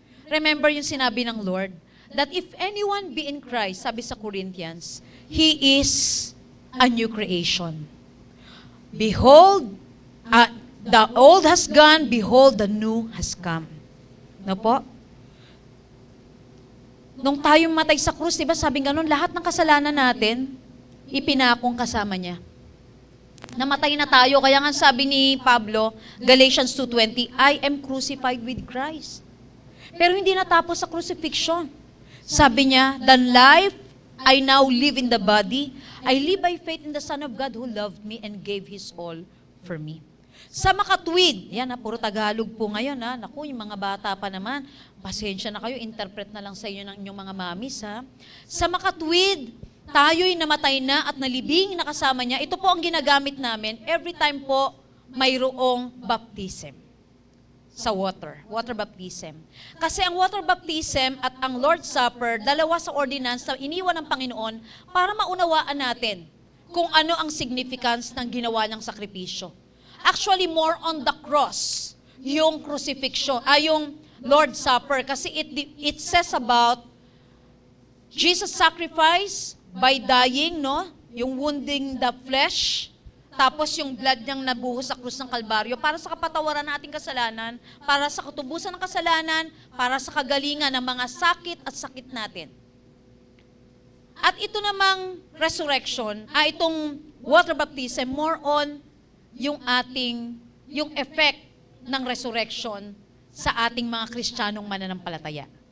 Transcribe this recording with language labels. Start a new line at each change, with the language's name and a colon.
English: Remember
Filipino: yung sinabi ng
English: Lord, that if anyone be in Christ,
Filipino: sabi sa
English: Corinthians, he is a new creation. Behold, the old has gone, behold, the new has come.
Filipino: No po? Nung tayo matay sa krus, diba sabing ganun, lahat ng kasalanan natin, ipinakong kasama niya. Namatay na tayo, kaya nga sabi ni Pablo, Galatians 2:20,
English: I am crucified with Christ.
Filipino: Pero hindi natapos sa crucifixion. Sabi niya,
English: the life I now live in the body, I live by faith in the Son of God who loved me and gave His all for me.
Filipino: Sa makatwid, yan puro Tagalog po ngayon Naku, yung mga bata pa naman, pasensya na kayo, interpret na lang sa inyo ng inyong mga mamis Sa makatwid, tayo'y namatay na at nalibing na kasama niya. Ito po ang ginagamit namin every time po mayroong baptism. Sa water baptism. Kasi ang water baptism at ang Lord's Supper, dalawa sa ordinance na iniwan ng Panginoon para maunawaan natin kung ano ang significance ng ginawa niyang sakripisyo.
English: Actually, more on the cross, yung crucifixion, yung Lord's Supper, kasi it says about Jesus sacrifice by dying, no?
Filipino: Yung wounding the flesh, tapos yung blood niyang nabuhos sa krus ng Kalbaryo para sa kapatawaran ng ating kasalanan, para sa katubusan ng kasalanan, para sa kagalingan ng mga sakit at sakit natin. At ito namang resurrection, itong water baptism, more on yung effect ng resurrection sa ating mga Kristiyanong mananampalataya.